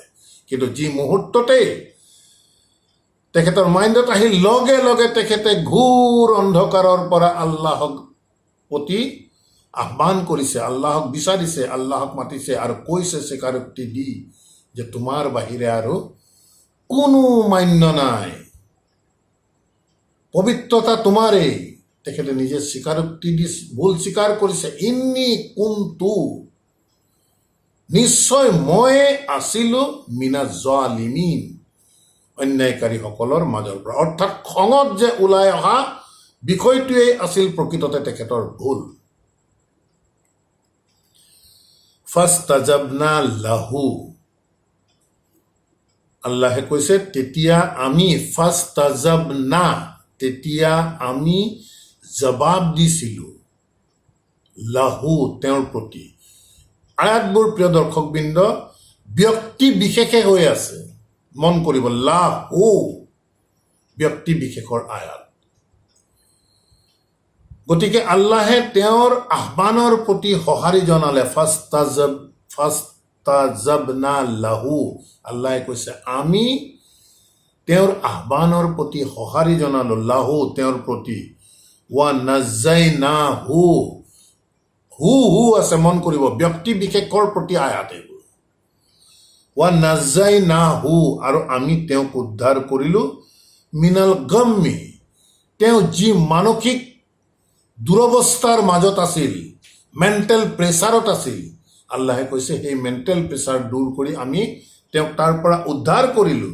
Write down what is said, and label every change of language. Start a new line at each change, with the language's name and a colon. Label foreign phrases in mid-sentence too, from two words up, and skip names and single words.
Assamese: কিন্তু যি মুহূৰ্ততেই তেখেতৰ মাইণ্ডত আহি লগে লগে তেখেতে ঘোৰ অন্ধকাৰৰ পৰা আল্লাহক প্ৰতি আহ্বান কৰিছে, আল্লাহক বিচাৰিছে, আল্লাহক মাতিছে আৰু কৈছে স্বীকাৰোক্তি দি যে তোমাৰ বাহিৰে আৰু কোনো মান্য নাই, পবিত্ৰতা তোমাৰেই। তেখেতে নিজে স্বীকাৰোক্তি দি ভুল স্বীকাৰ কৰিছে,
Arabic: إني كنت,
Assamese: নিশ্চয় মই আছিলো
Arabic: من الظالمين,
Assamese: অন্যায়কাৰীসকলৰ মাজৰ পৰা। অৰ্থাৎ খঙত যে ওলাই অহা বিষয়টোৱেই আছিল প্ৰকৃততে তেখেতৰ ভুল।
Arabic: فاستجبنا له,
Assamese: আল্লাহে কৈছে তেতিয়া আমি, ফাস্তাজাবনা, তেতিয়া আমি জবাব দিছিলো, লাহু, তেওঁৰ প্ৰতি। আয়াতবোৰ প্ৰিয় দৰ্শকবৃন্দ ব্যক্তি বিশেষে হৈ আছে, মন কৰিব, লাহু ব্যক্তি বিশেষৰ আয়াত। গতিকে আল্লাহে তেওঁৰ আহ্বানৰ প্ৰতি সঁহাৰি জনালে,
Arabic: فاستجبنا له,
Assamese: আল্লাহে কৈছে আমি তেওঁৰ আহ্বানৰ প্ৰতি সঁহাৰি জনালো, লাহু, তেওঁৰ প্ৰতি।
Arabic: ونجيناه,
Assamese: হু হু আছে, মন কৰিব, ব্যক্তি বিশেষৰ প্ৰতি আয়াত এইবোৰ।
Arabic: ونجيناه,
Assamese: আৰু আমি তেওঁক উদ্ধাৰ কৰিলো,
Arabic: من الغم,
Assamese: তেওঁ যি মানসিক দুৰৱস্থাৰ মাজত আছিল,
English: mental pressure
Assamese: আছিল, আল্লাহে কৈছে সেই
English: mental pressure
Assamese: দূৰ কৰি আমি তেওঁক তাৰ পৰা উদ্ধাৰ কৰিলো।